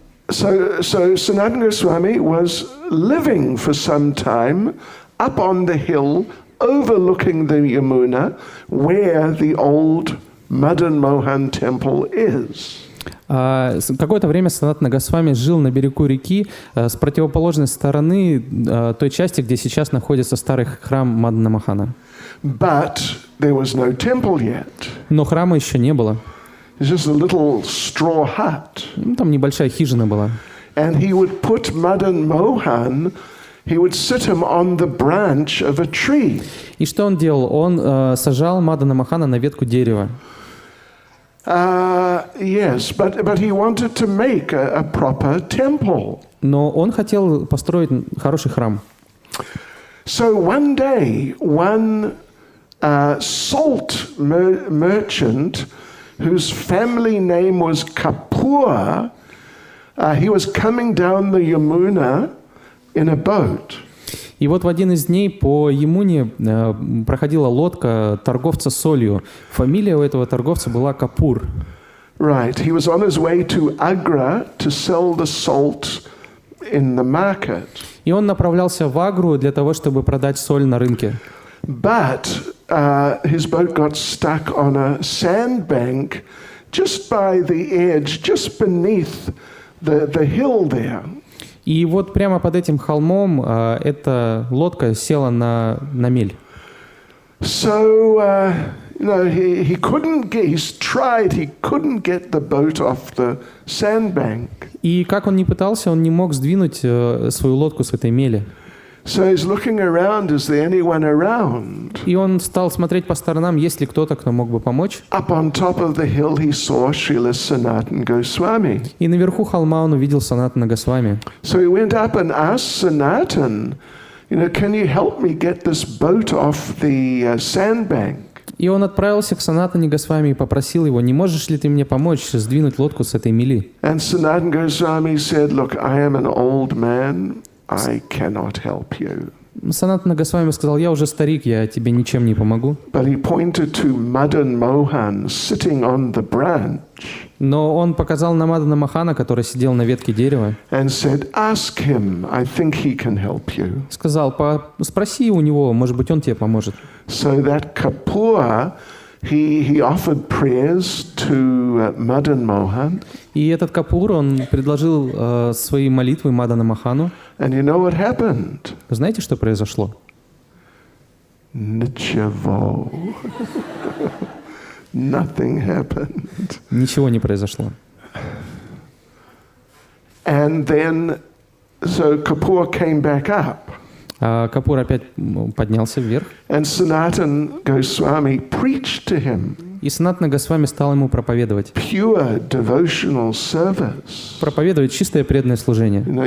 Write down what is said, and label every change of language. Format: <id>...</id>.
<en>So Sanatana Goswami was living for some time up on the hill overlooking the Yamuna where the old Madan Mohan temple is.</en> <ru>Какое-то время Санатана Госвами жил на берегу реки с противоположной стороны той части, где сейчас находится старый храм Мадана Мохана.</ru> <en>But there was no temple yet.</en> <ru>Но храма еще не было.</ru> <en>It's just a little straw hut.</en> <ru>Там небольшая хижина была.</ru> <en>And he would put Madan Mohan, he would sit him on the branch of a tree.</en> <ru>И что он делал? Он сажал Мадана Мохана на ветку дерева.</ru> <en>Yes, but he wanted to make a proper temple.</en> <ru>Но он хотел построить хороший храм.</ru> <en>So one day, one salt merchant whose family name was Kapoor, he was coming down the Yamuna in a boat.</en> <ru>И вот в один из дней по Ямуне проходила лодка торговца солью. Фамилия у этого торговца была Капур.</ru> <en>Right, he was on his way to Agra to sell the salt in the market.</en> <ru>И он направлялся в Агру для того, чтобы продать соль на рынке.</ru> <en>But his boat got stuck on a sandbank just by the edge, just beneath the hill there.</en> <ru>И вот прямо под этим холмом эта лодка села на мель.</ru> <en>So, he couldn't get, he's tried, he couldn't get the boat off the sandbank.</en> <ru>И как он ни пытался, он не мог сдвинуть свою лодку с этой мели.</ru> <en>So he's looking around, is there anyone around?</en> <ru>И он стал смотреть по сторонам, есть ли кто-то, кто мог бы помочь.</ru> <en>Up on top of the hill he saw Srila Sanatana Goswami.</en> <ru>И наверху холма он увидел Санатана Госвами.</ru> <en>So he went up and asked Sanatan, can you help me get this boat off the sandbank?</en> <ru>И он отправился к Санатане Госвами и попросил его, не можешь ли ты мне помочь сдвинуть лодку с этой мели?</ru> <en>And Sanatana Goswami said, look, I am an old man. I cannot help you.</en> <ru>Санатана Госвами сказал, я уже старик, я тебе ничем не помогу.</ru> <en>But he pointed to Madan Mohan sitting on the branch.</en> <ru>Но он показал на Мадана Мохана, который сидел на ветке дерева.</ru> <en>And said, ask him, I think he can help you.</en> <ru>Сказал, спроси у него, может быть, он тебе поможет.</ru> <en>So that Kapoor, he offered prayers to Madan Mohan.</en> <ru>И этот Капур, он предложил свои молитвы Мадана Мохану.</ru> <en>And you know what happened?</en> <ru>Знаете, что произошло? Nichavo.</ru> <en>Nothing happened.</en> <ru>Ничего не произошло.</ru> <en>And then, so Kapoor came back up.</en> <ru>А Капур опять поднялся вверх.</ru> <en>And Sanatana Goswami preached to him.</en> <ru>И Санатана Госвами стал ему проповедовать.</ru> <en>Pure devotional service.</en> <ru>Проповедовать чистое преданное служение.</ru>